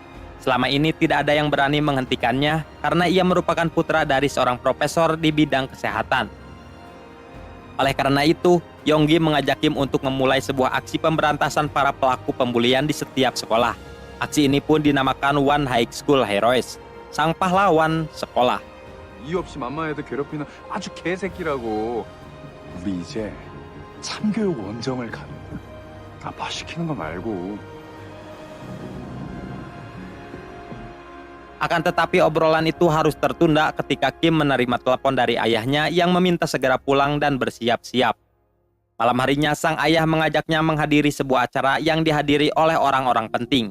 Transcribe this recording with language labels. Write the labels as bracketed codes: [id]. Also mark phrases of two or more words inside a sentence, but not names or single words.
[id] Selama ini tidak ada yang berani menghentikannya karena ia merupakan putra dari seorang profesor di bidang kesehatan. Oleh karena itu, Yonggi mengajak Kim untuk memulai sebuah aksi pemberantasan para pelaku pembulian di setiap sekolah. Aksi ini pun dinamakan One High School Heroes, sang pahlawan sekolah. [ko] 이유 없이 맘마 애들 괴롭히는 아주 개새끼라고. 우리 이제 참교육 원정을 가는 거야. 아빠 시키는 거 말고. [id] Akan tetapi obrolan itu harus tertunda ketika Kim menerima telepon dari ayahnya yang meminta segera pulang dan bersiap-siap. Malam harinya sang ayah mengajaknya menghadiri sebuah acara yang dihadiri oleh orang-orang penting.